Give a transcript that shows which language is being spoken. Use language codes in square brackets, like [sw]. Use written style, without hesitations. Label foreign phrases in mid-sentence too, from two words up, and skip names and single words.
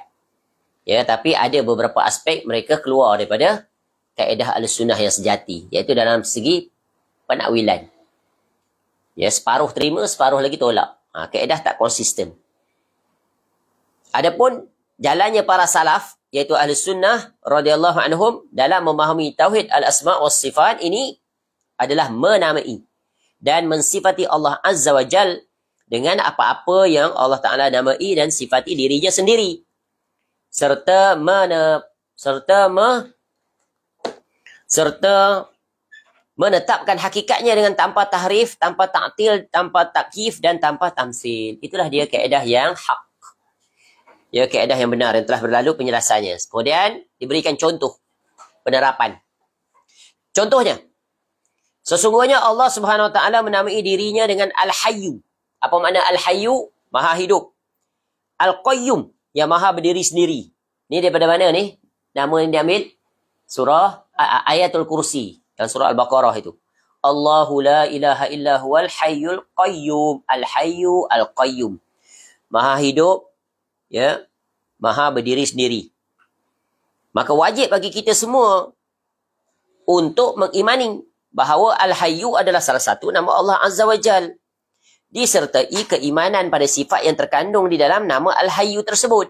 [ms] Ya, tapi ada beberapa aspek mereka keluar daripada kaedah [ar] أهل السنة [ms] yang sejati, iaitu dalam segi penakwilan. Ya, separuh terima, separuh lagi tolak. Kaedah tak konsisten. Adapun jalannya para salaf, iaitu [ar] أهل السنة رضي الله عنهم [ms] dalam memahami [ar] توحيد الأسماء والصفات [ms] ini adalah menamai dan mensifati Allah [ar] عز وجل [ms] dengan apa-apa yang Allah Ta'ala namai dan sifati dirinya sendiri. Serta menetapkan hakikatnya dengan tanpa tahrif, tanpa ta'til, tanpa takyif dan tanpa tamsil. Itulah dia kaedah yang hak. Ya, kaedah yang benar yang telah berlalu penjelasannya. Kemudian diberikan contoh penerapan. Contohnya, sesungguhnya Allah [ar] سبحانه وتعالى [ms] menamai dirinya dengan Al-Hayyu. Apa makna Al-Hayyu? Maha hidup. Al-Qayyum, yang maha berdiri sendiri. Ni daripada mana ni? Nama yang diambil? Surah Ayatul Kursi. Dalam surah Al-Baqarah itu. [ar] الله لا إله إلا هو الحي القيوم. الحي القيوم. [ms] Maha hidup, ya, maha berdiri sendiri. Maka wajib bagi kita semua untuk mengimani bahawa Al-Hayyu adalah salah satu nama Allah [ar] عز وجل. [ms] Disertai keimanan pada sifat yang terkandung di dalam nama Al-Hayyu tersebut.